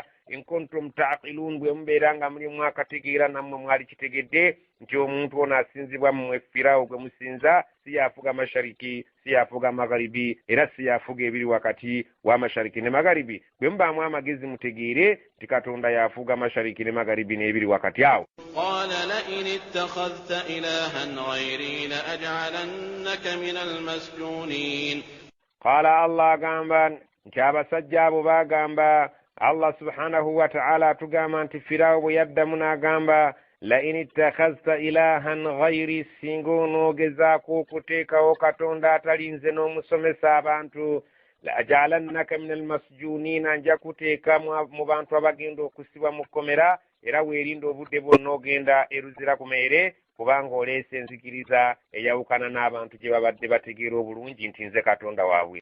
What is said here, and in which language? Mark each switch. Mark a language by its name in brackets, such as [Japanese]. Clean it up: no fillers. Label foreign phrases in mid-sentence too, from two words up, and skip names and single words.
[Arabic] إن كنتم تعقلون, [Ganda] bwe mubeera nga mulimu akategeera nammwe mwali kitegedde nti omuntu ono asinzibwa mmwe Firaawo gwe musinza si yafuga mashariki si yafuga magharibi era si yafuga ebiri wakati wa mashariki ne magharibi. Bwe mubaamu amagezi mutegeere nti katonda yafuga mashariki ne magharibi n'ebiri wakati awo. [Arabic] قال لئن اتخذت إلها غيري لأجعلنك من المسجونين. [Ganda] Qala Allah agamba nti abasajja abo baagamba, [Arabic] الله سبحانه وتعالى [Ganda] atugamba nti Firaawo bwe yaddamu n'agamba [Arabic] لئن اتخذت إلها غيري, [Ganda] singa onoogezaako okuteekawo katonda atali nze n'omusomesa abantu, [Arabic] لأجعلنك من المسجونين, [Ganda] nja kuteeka mu bantu abagenda okusibwa mu kkomera era weerinda obudde bwonna ogenda eruzira ku meere, kubanga oleese enzikiriza eyawukana n'abantu gye babadde bategeera obulungi nti nze katonda waabwe.